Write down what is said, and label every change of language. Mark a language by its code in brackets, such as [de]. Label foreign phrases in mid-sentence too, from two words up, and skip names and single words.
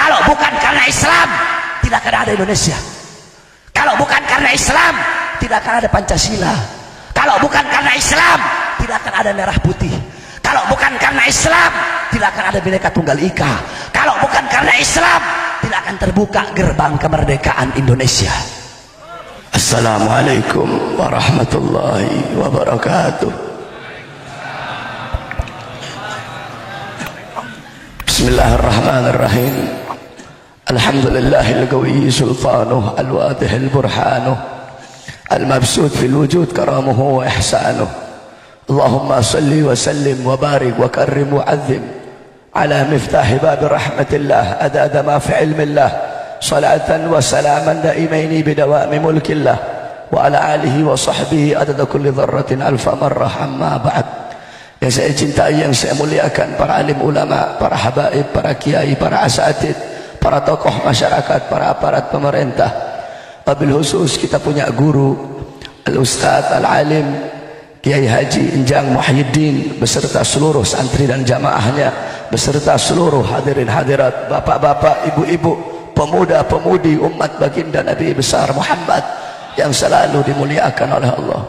[id] bukan karena Islam, tidak akan ada Indonesia. Kalau bukan karena Islam, tidak akan ada Pancasila. Kalau bukan karena Islam, tidak akan ada merah putih. Kalau bukan karena Islam, tidak akan ada Bhinneka Tunggal Ika. Kalau bukan karena Islam, tidak akan terbuka gerbang kemerdekaan Indonesia. [ar] السلام عليكم ورحمة الله وبركاته. بسم الله الرحمن الرحيم. الحمد لله القوي سلطانه الواضح برهانه المبسوط في الوجود كرمه وإحسانه. اللهم صل وسلم وبارك وكرم وعظم على مفتاح باب رحمة الله عدد ما في علم الله صلاة وسلاما دائمين بدوام ملك الله وعلى آله وصحبه عدد كل ذرة ألف مرة أما بعد. [id] Yang saya cintai, yang saya muliakan, para alim ulama, para habaib, para kiai, para asatid, para tokoh masyarakat, para aparat pemerintah. [ar] وبالخصوص [id] kita punya guru [ar] الأستاذ العالم [id] Kiai Haji Enjang Muhyiddin beserta seluruh santri dan jamaahnya, beserta seluruh hadirin hadirat, bapak-bapak, ibu-ibu, pemuda-pemudi umat baginda Nabi besar Muhammad yang selalu dimuliakan oleh Allah.